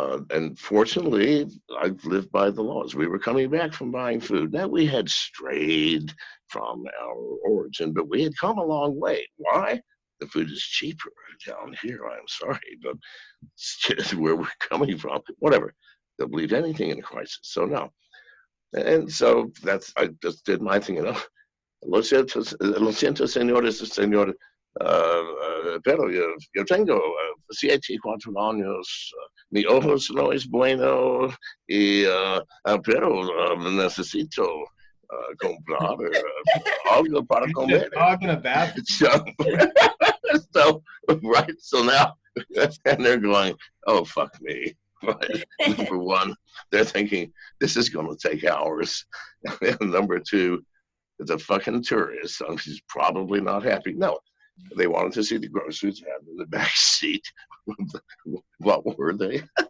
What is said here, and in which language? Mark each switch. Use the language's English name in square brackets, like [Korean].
[English] And fortunately, I've lived by the laws. We were coming back from buying food. Now, we had strayed from our origin, but we had come a long way. Why? The food is cheaper down here. I'm sorry, but it's just where we're coming from. Whatever. They'll believe anything in a crisis. So, no. And so I just did my thing, [Spanish] Lo siento, señores y señor, pero yo tengo 74 años, mi ojos no es bueno, y, pero necesito comprar algo para comer. [English] Dog in a bathroom. So, right, so now, and they're going, oh, fuck me. Right. Number one, they're thinking, this is going to take hours. And number two, it's a fucking tourist, so she's probably not happy. No, they wanted to see the groceries had in the back seat. What were they?